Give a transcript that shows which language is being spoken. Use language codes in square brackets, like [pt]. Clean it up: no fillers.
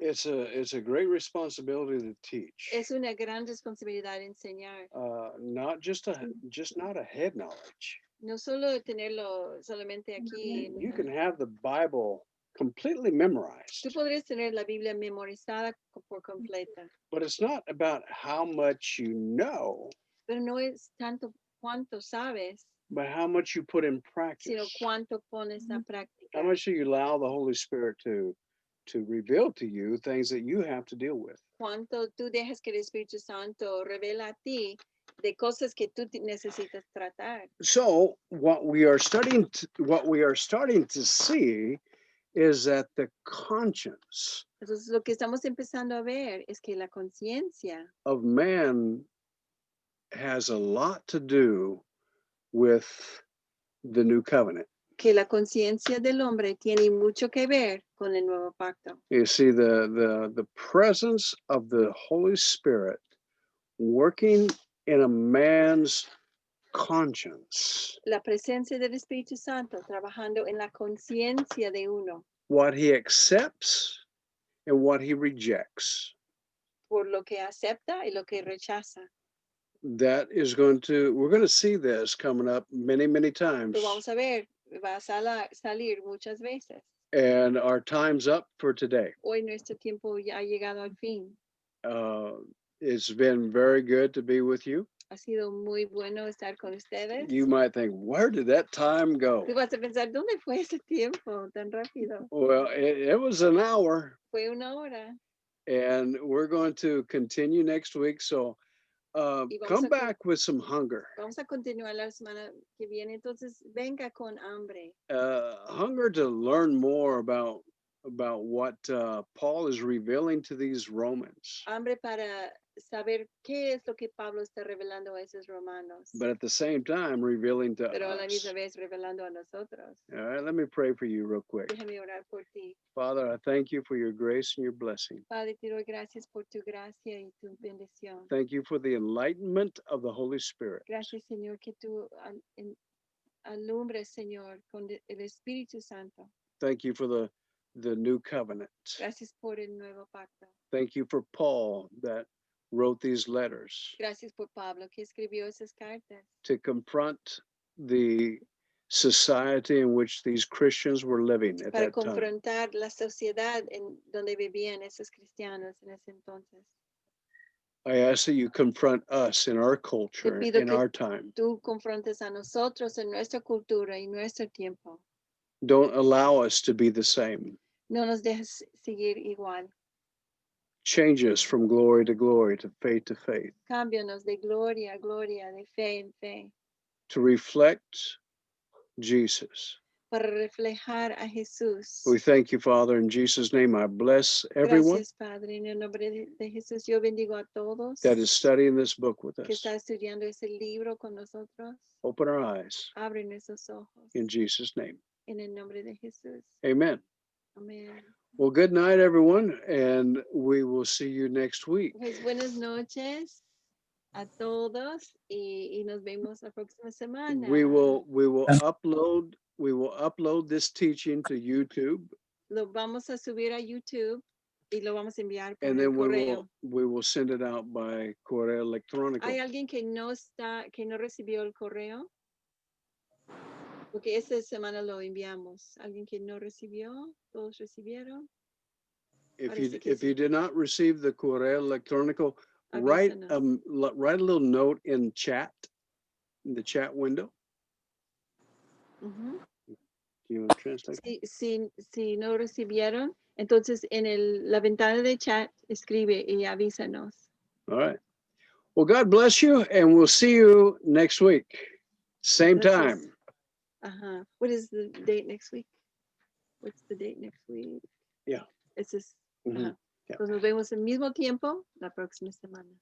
[en] It's a great responsibility to teach. [es] Es una gran responsabilidad enseñar. [en] Not just not a head knowledge. [es] No solo tenerlo solamente aquí. [en] You can have the Bible completely memorized, [es] Tú podrías tener la Biblia memorizada por completa, [en] but it's not about how much you know, [es] pero no es tanto cuánto sabes, [en] but how much you put in [es] sino [en] practice. [es] cuánto pones a práctica. [en] How much do you allow the Holy Spirit to reveal to you things that you have to deal with? [es] Cuánto tú dejas que el Espíritu Santo revela a ti de cosas que tú necesitas tratar. [en] So what we are starting to see is that the conscience [es] Entonces, lo que estamos empezando a ver es que la conciencia [en] of man has a lot to do with the new covenant. [es] que la conciencia del hombre tiene mucho que ver con el nuevo pacto. [en] You see, the presence of the Holy Spirit working in a man's conscience, [es] La presencia del Espíritu Santo trabajando en la conciencia de uno, [en] what he accepts and what he rejects. [es] por lo que acepta y lo que rechaza. [en] That is we're going to see this coming up many, many times. [es] Lo vamos a ver, va a salir muchas veces. [en] And our time's up for today. [es] Hoy nuestro tiempo ya ha llegado al fin. [en] It's been very good to be with you. [es] Ha sido muy bueno estar con ustedes. [en] You might think, where did that time go? [es] Tú vas a pensar, ¿dónde fue ese tiempo tan rápido? [en] Well, it was an hour, [es] Fue una hora. [en] and we're going to continue next week. So [es] Y vamos [en] come [es] a [en] back with some hunger. [es] Vamos a continuar la semana que viene. Entonces, venga con hambre. [en] Hunger to learn more about what Paul is revealing to these Romans. [es] Hambre para saber qué es lo que Pablo está revelando a esos romanos. [en] But at the same time, revealing to [es] Pero a la [en] us. [es] misma vez revelando a nosotros. [en] All right, let me pray for you real quick. [es] Déjame orar por ti. [en] Father, I thank you for your grace and your blessing. [es] Padre, te doy gracias por tu gracia y tu bendición. [en] Thank you for the enlightenment of the Holy Spirit. [es] Gracias, Señor, que tú alumbres, Señor, con el Espíritu Santo. [en] Thank you for the new covenant. [es] Gracias por el nuevo pacto. [en] Thank you for Paul that wrote these letters [es] Gracias por Pablo que escribió esas cartas [en] to confront the society in which these Christians were living at [es] para [en] that time. [es] confrontar la sociedad en donde vivían esos cristianos en ese entonces. [en] I ask that you confront us in our culture, [es] pido [en] in [es] que [en] our time. [es] Tú confrontes a nosotros en nuestra cultura y nuestro tiempo. [en] Don't allow us to be the same. [es] No nos dejes seguir igual. [en] Change us from glory to glory, to faith, [es] Cámbianos de gloria a gloria, de fe en fe, [en] to reflect Jesus. [es] para reflejar a Jesús. [en] We thank you, Father, in Jesus' name. I bless everyone [es] Gracias, Padre. En el nombre de Jesús, yo bendigo a todos [en] that is studying this book with [es] que [en] us. [es] está estudiando ese libro con nosotros. [en] Open our eyes [es] Abre nuestros ojos. [en] in Jesus' name. [es] En el nombre de Jesús. [en] Amen. [es] Amén. [en] Well, good night, everyone, and we will see you next week. [es] Pues buenas noches a todos y nos vemos la próxima semana. [en] We will upload this teaching to YouTube, [es] Lo vamos a subir a YouTube y lo vamos a enviar por [en] and [es] el [en] then [es] correo. [en] we will send it out by [es] correo electrónico. ¿Hay alguien que no recibió el correo? Porque esta semana lo enviamos. ¿Alguien que no recibió? ¿Todos recibieron? Parece que [en] If [es] sí. [en] you did not receive the [es] correo electrónico, [en] write a little note in the chat window. Ujú. Do you want to translate? [es] Si no recibieron, entonces en la ventana de chat escribe y avísanos. [en] All right. Well, God bless you, and we'll see you next week. Same [es] Gracias. [en] time. Ajá. What is the date next week? What's the date next week? Yeah. [es] Ese es. Mhm. Ajá. [en] Yeah. [es] Pues nos vemos al mismo tiempo la próxima semana.